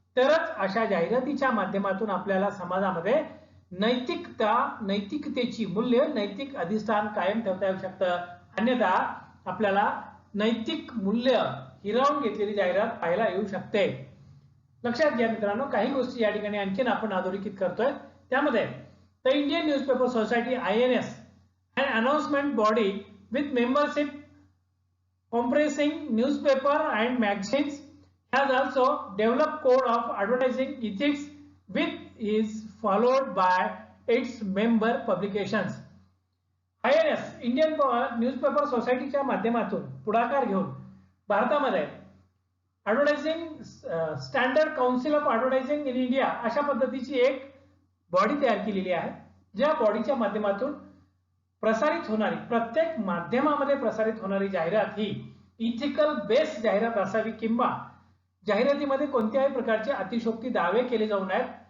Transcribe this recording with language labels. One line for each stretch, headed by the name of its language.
Marathi: तरच अशा जाहिरातीच्या माध्यमातून आपल्याला समाजामध्ये नैतिकतेची मूल्य, नैतिक अधिष्ठान कायम ठेवता येऊ शकतं. अन्यथा आपल्याला नैतिक मूल्य हिरावून घेतलेली जाहिरात पाहायला येऊ शकते. लक्षात घ्या मित्रांनो, काही गोष्टी या ठिकाणी आणखीन आपण अधोरेखित करतोय.
English: त्यामध्ये the Indian newspaper society INS, an announcement body with membership comprising newspaper and magazines, has also developed code of advertising ethics which is followed by its member publications.
Marathi: INS, Indian newspaper सोसायटीच्या माध्यमातून पुढाकार घेऊन भारतामध्ये advertising standard council of advertising in India अशा पद्धतीची एक body तयार केलेली आहे. ज्या बॉडीच्या माध्यमातून प्रसारित होणारी, प्रत्येक माध्यमामध्ये प्रसारित होणारी जाहिरात ही इथिकल बेस जाहिरात असावी किंवा जाहिरातीमध्ये कोणत्याही प्रकारचे अतिशयोक्ती दावे केले जाऊ नयेत.